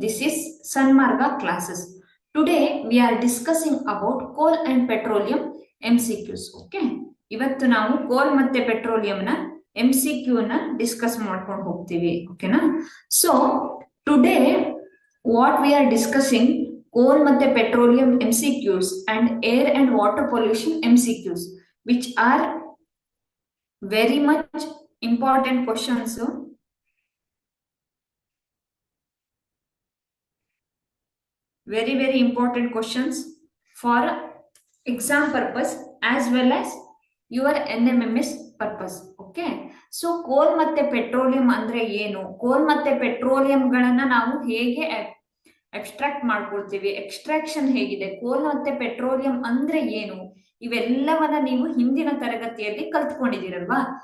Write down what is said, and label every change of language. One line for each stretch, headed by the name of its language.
English: This is Sanmarga classes. Today we are discussing about coal and petroleum MCQs. Okay.
Kannada: ಇವತ್ತು ನಾವು ಕೋಲ್ ಮತ್ತೆ petroleum ನ MCQ ನ ಡಿಸ್ಕಸ್ ಮಾಡ್ಕೊಂಡು ಹೋಗ್ತೀವಿ. ಓಕೆನಾ?
English: So today what we are discussing coal ಮತ್ತೆ petroleum MCQs and air and water pollution MCQs, which are very much important questions. Very important questions for exam purpose as well as your NMMS purpose.
Kannada: Okay, so coal ಮತ್ತೆ petroleum ಅಂದ್ರೆ ಏನು, coal ಮತ್ತೆ petroleum ಗಳನ್ನ ನಾವು ಹೇಗೆ extract ಮಾಡ್ಕೊಳ್ತೀವಿ, extraction ಹೇಗಿದೆ, ಕೋಲ್ ಮತ್ತೆ ಪೆಟ್ರೋಲಿಯಂ ಅಂದ್ರೆ ಏನು, ಇವೆಲ್ಲವನ್ನ ನೀವು ಹಿಂದಿನ ತರಗತಿಯಲ್ಲಿ ಕಲ್ತ್ಕೊಂಡಿದ್ದೀರಲ್ವಾ.